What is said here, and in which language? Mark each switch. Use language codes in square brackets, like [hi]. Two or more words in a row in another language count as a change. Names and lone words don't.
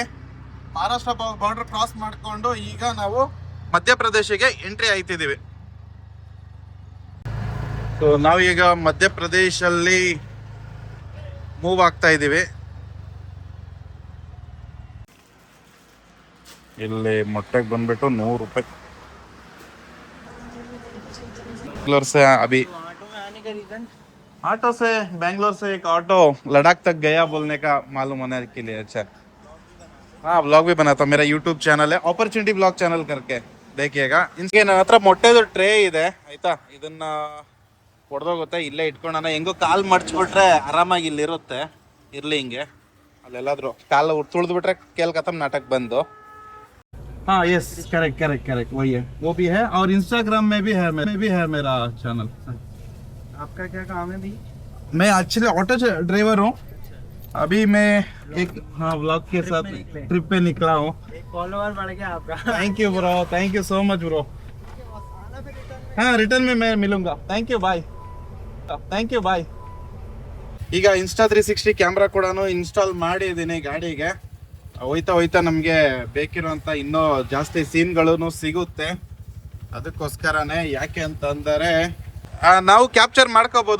[kn] ಮಹಾರಾಷ್ಟ್ರ [en] border cross [kn] ಮಾಡಿಕೊಂಡು ಈಗ ನಾವು ಮಧ್ಯಪ್ರದೇಶಿಗೆ ಎಂಟ್ರಿ ಆಯ್ತಿದ್ದೀವಿ. ಸೊ ನಾವೀಗ ಮಧ್ಯಪ್ರದೇಶಲ್ಲಿ ಮೂವ್ ಆಗ್ತಾ ಇದ್ದೀವಿ. ಇಲ್ಲಿ ಮೊಟ್ಟೆಗೆ ಬಂದ್ಬಿಟ್ಟು 100 ರೂಪಾಯಿ. [hi] बैंगलोर से अभी ऑटो से बैंगलोर से एक ऑटो लद्दाख तक गया बोलने का मालूम होने के लिए. अच्छा हाँ, व्लॉग भी बनाता हूँ. मेरा [en] YouTube channel [hi] है अपॉर्चुनिटी व्लॉग चैनल करके, देखिएगा. [kn] ಇನ್ಗೆ ನನ್ನ ಹತ್ರ ಮೊಟ್ಟೆದು ಟ್ರೇ ಇದೆ ಆಯ್ತಾ. ಇದನ್ನ ಹೊಡೆದೋಗುತ್ತೆ, ಇಲ್ಲೇ ಇಟ್ಕೊಳ್ಳೋಣ. ಹೆಂಗೋ ಕಾಲು ಮಡ್ಚ್ಬಿಟ್ರೆ ಆರಾಮಾಗಿ ಇಲ್ಲಿರುತ್ತೆ. ಇರ್ಲಿ ಹಿಂಗೆ, ಅಲ್ಲೆಲ್ಲಾದ್ರೂ ಕಾಲು ತುಳಿದ್ಬಿಟ್ರೆ [hi] खेल ख़तम [kn] ನಾಟಕ ಬಂದು. [hi] हाँ [en] yes, correct [hi] वही है, वो भी है. और इंस्टाग्राम में भी है मेरा चैनल. आपका क्या काम है भाई? मैं [en] actually auto driver [hi] हूँ. अभी मैं एक व्लॉग के साथ ट्रिप पे निकला हूँ. एक फॉलोअर बढ़ गया आपका. [en] thank you bro, thank you so much bro. [hi] हाँ रिटर्न में मैं मिलूंगा. [en] thank you bye. [kn] ಈಗ ಇನ್ಸ್ಟಾ 360 ಕ್ಯಾಮ್ರಾ ಕೂಡ ಇನ್ಸ್ಟಾಲ್ ಮಾಡಿದ್ದೀನಿ ಗಾಡಿಗೆ. ಹೋಯ್ತಾ ನಮಗೆ ಬೇಕಿರುವಂಥ ಇನ್ನೂ ಜಾಸ್ತಿ ಸೀನ್ಗಳು ಸಿಗುತ್ತೆ. ಅದಕ್ಕೋಸ್ಕರನೇ, ಯಾಕೆ ಅಂತಂದರೆ ನಾವು ಕ್ಯಾಪ್ಚರ್ ಮಾಡ್ಕೋಬೋದು.